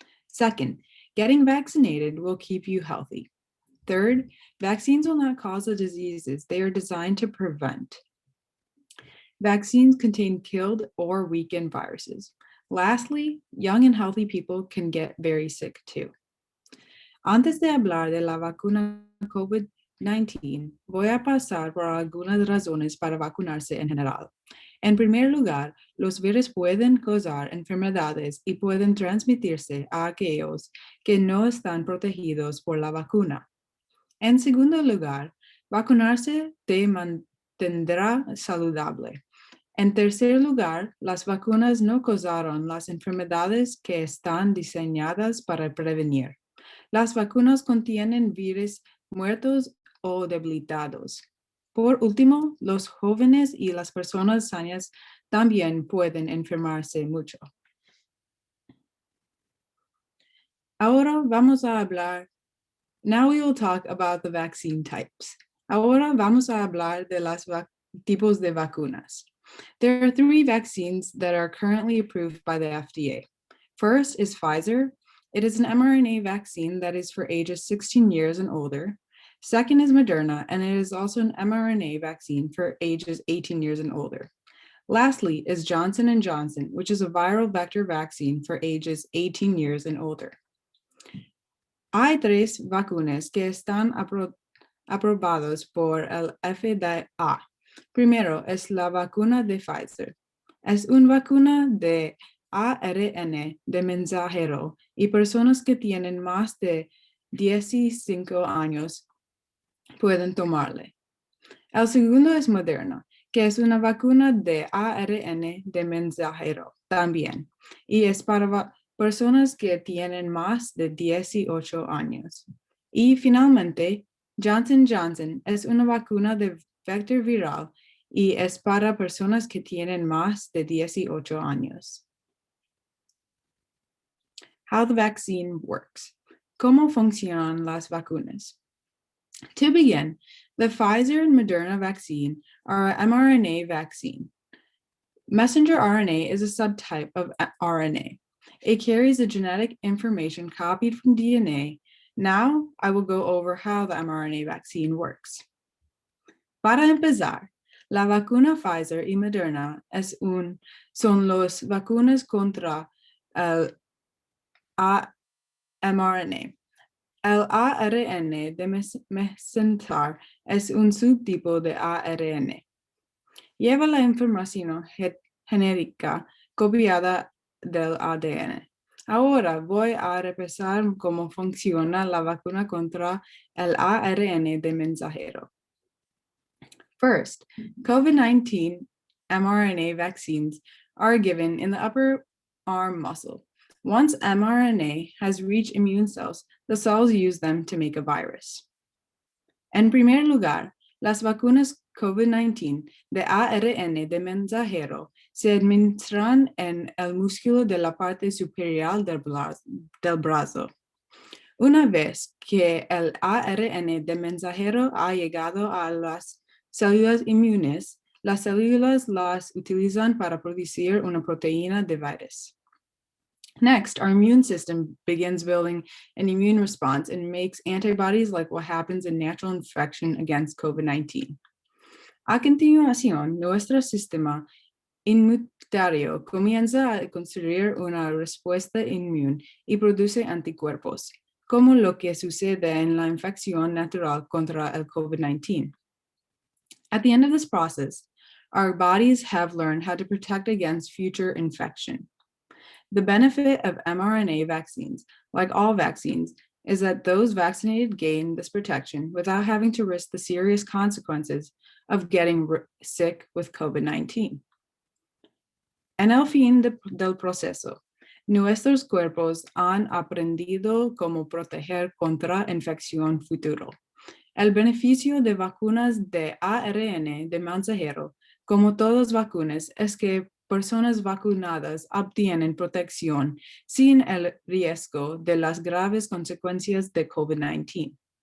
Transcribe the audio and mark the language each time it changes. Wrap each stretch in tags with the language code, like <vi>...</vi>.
<en>Second, getting vaccinated will keep you healthy. Third, vaccines will not cause the diseases they are designed to prevent. Vaccines contain killed or weakened viruses. Lastly, young and healthy people can get very sick too.</en> <es>Antes de hablar de la vacuna COVID-19, voy a pasar por algunas razones para vacunarse en general. En primer lugar, los virus pueden causar enfermedades y pueden transmitirse a aquellos que no están protegidos por la vacuna. En segundo lugar, vacunarse te mantendrá saludable. En tercer lugar, las vacunas no causaron las enfermedades que están diseñadas para prevenir. Las vacunas contienen virus muertos o debilitados. Por último, los jóvenes y las personas sanas también pueden enfermarse mucho. Ahora vamos a hablar.</es> <en>Now we will talk about the vaccine types.</en> <es>Ahora vamos a hablar de los tipos de vacunas.</es> <en>There are 3 vaccines that are currently approved by the FDA. First is Pfizer. It is an mRNA vaccine that is for ages 16 years and older. Second is Moderna, and it is also an mRNA vaccine for ages 18 years and older. Lastly is Johnson & Johnson, which is a viral vector vaccine for ages 18 years and older.</en> <es>Hay 3 vacunas que están aprobados por el FDA. Primero es la vacuna de Pfizer. Es una vacuna de ARN de mensajero y personas que tienen más de 15 años pueden tomarle. El segundo es Moderna, que es una vacuna de ARN de mensajero también, y es para personas que tienen más de 18 años. Y finalmente, Johnson & Johnson es una vacuna de vector viral y es para personas que tienen más de 18 años.</es> <en>How the vaccine works.</en> <es>¿Cómo funcionan las vacunas?</es> <en>To begin, the Pfizer and Moderna vaccine are an mRNA vaccine. Messenger RNA is a subtype of RNA. It carries the genetic information copied from DNA. Now, I will go over how the mRNA vaccine works.</en> <es>Para empezar, la vacuna Pfizer y Moderna son las vacunas contra el mRNA. El ARN de messenger es un subtipo de ARN. Lleva la información genética copiada del ADN. Ahora voy a repasar cómo funciona la vacuna contra el ARN de mensajero.</es> <en>First, COVID-19 mRNA vaccines are given in the upper arm muscle. Once mRNA has reached immune cells, the cells use them to make a virus.</en> <es>En primer lugar, las vacunas COVID-19 de ARN de mensajero se administran en el músculo de la parte superior del brazo. Una vez que el ARN de mensajero ha llegado a las células inmunes, las células las utilizan para producir una proteína de virus.</es> <en>Next, our immune system begins building an immune response and makes antibodies like what happens in natural infection against COVID-19.</en> <es>A continuación, nuestro sistema inmunitario comienza a construir una respuesta inmune y produce anticuerpos, como lo que sucede en la infección natural contra el COVID-19.</es> <en>At the end of this process, our bodies have learned how to protect against future infection. The benefit of mRNA vaccines, like all vaccines, is that those vaccinated gain this protection without having to risk the serious consequences of getting sick with COVID-19.</en> <es>En el fin del proceso, nuestros cuerpos han aprendido cómo proteger contra infección futuro. El beneficio de vacunas de ARN de mensajero, como todas vacunas, es que personas vacunadas obtienen protección sin el riesgo de las graves consecuencias de COVID-19.</es>